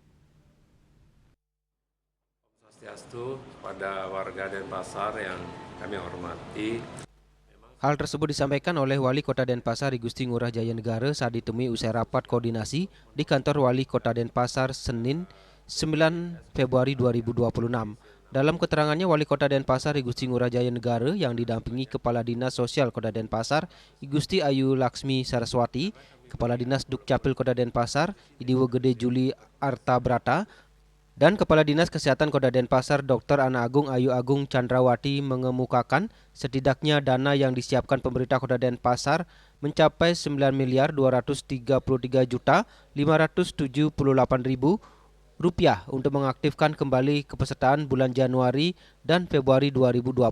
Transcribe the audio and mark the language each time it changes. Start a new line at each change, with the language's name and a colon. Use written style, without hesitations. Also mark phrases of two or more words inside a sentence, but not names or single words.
Indonesian: Swastiastu kepada warga Denpasar yang kami hormati. Hal tersebut disampaikan oleh Wali Kota Denpasar Igusti Ngurah Jaya Negara saat ditemui usai rapat koordinasi di kantor Wali Kota Denpasar Senin 9 Februari 2026. Dalam keterangannya, Wali Kota Denpasar Igusti Ngurah Jaya Negara yang didampingi Kepala Dinas Sosial Kota Denpasar Igusti Ayu Laksmi Saraswati, Kepala Dinas Dukcapil Kota Denpasar Idiwo Gede Juli Artabrata, dan Kepala Dinas Kesehatan Kota Denpasar Dr. Ana Agung Ayu Agung Chandrawati mengemukakan setidaknya dana yang disiapkan pemerintah Kota Denpasar mencapai 9.233.578.000 rupiah untuk mengaktifkan kembali kepesertaan bulan Januari dan Februari 2026.